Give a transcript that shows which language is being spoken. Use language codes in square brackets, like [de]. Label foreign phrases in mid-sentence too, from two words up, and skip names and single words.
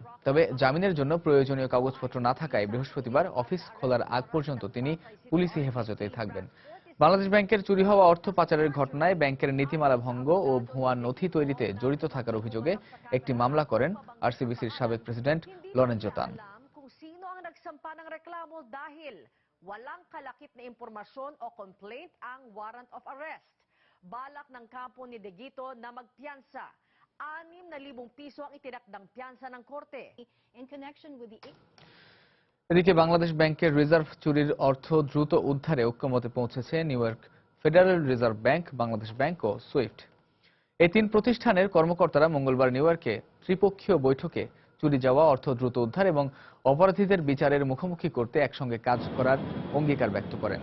[bn] তবে জামিনের জন্য প্রয়োজনীয় কাগজপত্র না থাকায় বৃহস্পতিবার অফিস খোলার আগ পর্যন্ত তিনি পুলিশি হেফাজতে থাকবেন। বাংলাদেশ ব্যাংকের চুরি হওয়া অর্থ পাচারের ঘটনায় ব্যাংকের নীতিমালা ভঙ্গ ও ভুয়া নথি তৈরিতে জড়িত থাকার অভিযোগে একটি মামলা করেন আরসিবিসির সাবেক প্রেসিডেন্ট লরেঞ্জো তান। [tl] Walang kalakip na impormasyon o complaint ang [en] warrant of arrest. [tl] Balak ng kampo ni Deguito na magpiyansa. 6,000 piso ang itinakdang piyansa ng korte. [en] In connection with the... [bn] এদিকে বাংলাদেশ ব্যাংকের রিজার্ভ চুরির অর্থ দ্রুত উদ্ধারে ঐক্যমতে পৌঁছেছে নিউ ইয়র্ক ফেডারেল রিজার্ভ ব্যাংক, বাংলাদেশ ব্যাংক ও সুইফট। এই তিন প্রতিষ্ঠানের কর্মকর্তারা মঙ্গলবার নিউ ইয়র্কে ত্রিপক্ষীয় বৈঠকে চুরি যাওয়া অর্থ দ্রুত উদ্ধার এবং অপরাধীদের বিচারের মুখোমুখি করতে একসঙ্গে কাজ করার অঙ্গীকার ব্যক্ত করেন।